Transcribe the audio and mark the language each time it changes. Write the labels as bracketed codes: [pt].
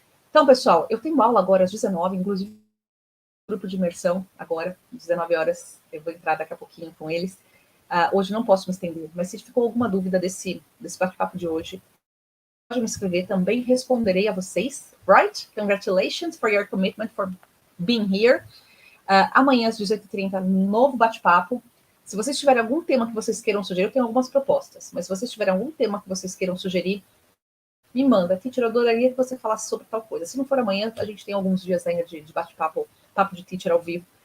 [pt] Então, pessoal, eu tenho aula agora às 19, inclusive grupo de imersão agora, 19 horas, eu vou entrar daqui a pouquinho com eles. Hoje não posso me estender, mas se ficou alguma dúvida desse bate-papo de hoje, pode me escrever, também responderei a vocês, right? [en] Congratulations for your commitment for being here. [pt] Amanhã às 18h30, novo bate-papo. Se vocês tiverem algum tema que vocês queiram sugerir, eu tenho algumas propostas, mas se vocês tiverem algum tema que vocês queiram sugerir, me manda. Teacher, eu adoraria que você falasse sobre tal coisa. Se não for amanhã, a gente tem alguns dias ainda de bate-papo, papo de teacher ao vivo,